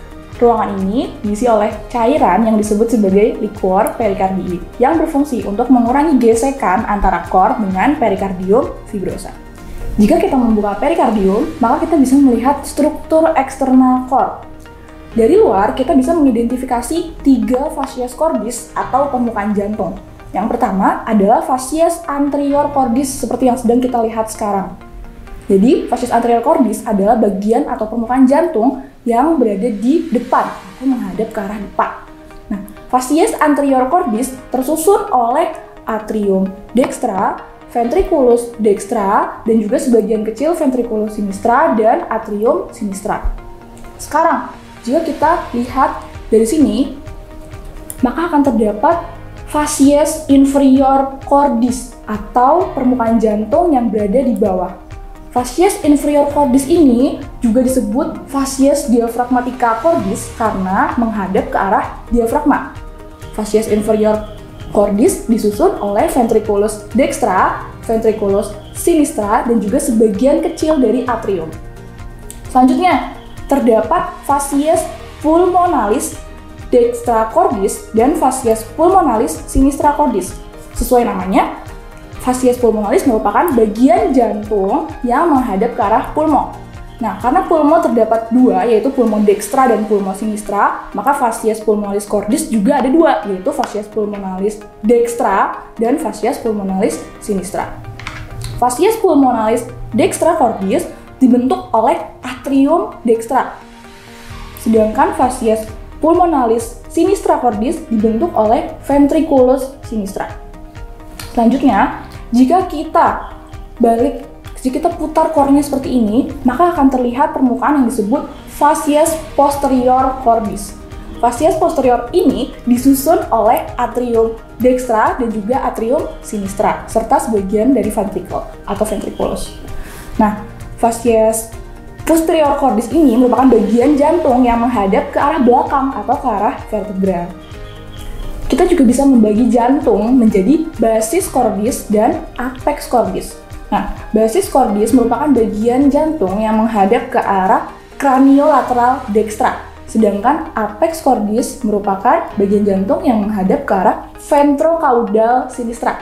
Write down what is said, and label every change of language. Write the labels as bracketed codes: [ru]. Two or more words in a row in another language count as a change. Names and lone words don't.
[id] Ruangan ini diisi oleh cairan yang disebut sebagai [la] liquor pericardii [id] yang berfungsi untuk mengurangi gesekan antara core dengan perikardium fibrosa. Jika kita membuka perikardium, maka kita bisa melihat struktur eksternal core. Dari luar, kita bisa mengidentifikasi tiga [la] facies cordis [id] atau permukaan jantung. Yang pertama adalah [la] facies anterior cordis [id] seperti yang sedang kita lihat sekarang. Jadi, [la] facies anterior cordis [id] adalah bagian atau permukaan jantung yang berada di depan atau menghadap ke arah depan. Nah, [la] facies anterior cordis [id] tersusun oleh [la] atrium dextra, ventriculus dextra, [id] dan juga sebagian kecil [la] ventriculus sinistra [id] dan [la] atrium sinistra. [id] Sekarang, jika kita lihat dari sini, maka akan terdapat [la] facies inferior cordis [id] atau permukaan jantung yang berada di bawah. [la] Facies inferior cordis [id] ini juga disebut [la] facies diaphragmatica cordis [id] karena menghadap ke arah diafragma. [la] Facies inferior cordis [id] disusun oleh [la] ventriculus dextra, ventriculus sinistra, [id] dan juga sebagian kecil dari atrium. Selanjutnya, terdapat [la] facies pulmonalis dextra cordis [id] dan [la] facies pulmonalis sinistra cordis. [id] Sesuai namanya, [la] facies pulmonalis [id] merupakan bagian jantung yang menghadap ke arah pulmo. Nah, karena pulmo terdapat dua, yaitu [la] pulmo dextra [id] dan [la] pulmo sinistra, [id] maka [la] facies pulmonalis cordis [id] juga ada dua, yaitu [la] facies pulmonalis dextra [id] dan [la] facies pulmonalis sinistra. Facies pulmonalis dextra cordis [id] dibentuk oleh [la] atrium dextra, [id] sedangkan [la] facies pulmonalis sinistra cordis [id] dibentuk oleh [la] ventriculus sinistra. [id] Selanjutnya, jika kita putar core-nya seperti ini, maka akan terlihat permukaan yang disebut [la] facies posterior cordis. Facies posterior [id] ini disusun oleh [la] atrium dextra [id] dan juga [la] atrium sinistra, [id] serta sebagian dari ventricle atau ventriculus. Nah, [la] facies posterior cordis [id] ini merupakan bagian jantung yang menghadap ke arah belakang atau ke arah vertebra. Kita juga bisa membagi jantung menjadi [la] basis cordis [id] dan [la] apex cordis. [id] Nah, [la] basis cordis [id] merupakan bagian jantung yang menghadap ke arah [la] craniolateral dextra, [id] sedangkan [la] apex cordis [id] merupakan bagian jantung yang menghadap ke arah [la] ventrocaudal sinistra.